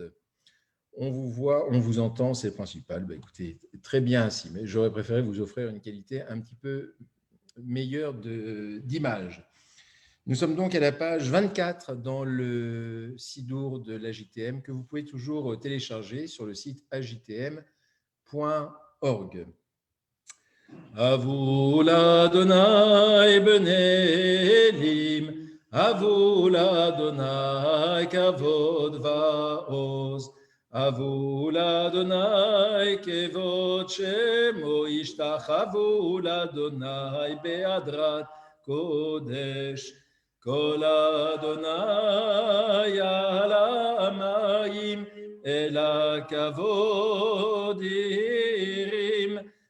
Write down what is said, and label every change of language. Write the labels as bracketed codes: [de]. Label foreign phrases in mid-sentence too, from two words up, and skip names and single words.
[fr] On vous voit, on vous entend, c'est le principal. Bah, écoutez, très bien ainsi, mais j'aurais préféré vous offrir une qualité un petit peu meilleure d'image. Nous sommes donc à la page 24 dans le Sidour de l'AJTM que vous pouvez toujours télécharger sur le site ajtm.org. [he] הבו לאדני בני אלים, הבו לאדני כבוד ועז, הבו לאדני כבוד שמו, השתחוו לאדני בהדרת קדש, קול אדני על המים, אל הכבוד הרעים,